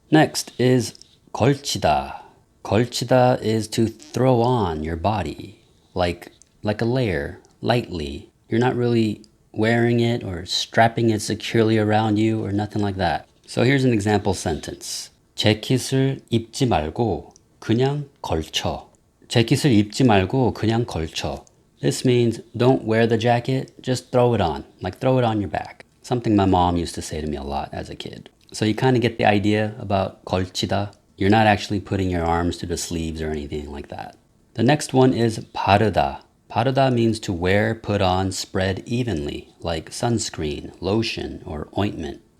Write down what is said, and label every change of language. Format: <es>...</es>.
<en>Next is 걸치다. 걸치다 is to throw on your body, like a layer, lightly. You're not really wearing it or strapping it securely around you or nothing like that. So here's an example sentence.</en> <ko>재킷을 입지 말고 그냥 걸쳐. 재킷을 입지 말고 그냥 걸쳐.</ko> <en>This means don't wear the jacket, just throw it on. Like throw it on your back. Something my mom used to say to me a lot as a kid. So you kind of get the idea about 걸치다. You're not actually putting your arms through the sleeves or anything like that. The next one is 바르다. 바르다 means to wear, put on, spread evenly, like sunscreen, lotion, or ointment.</en>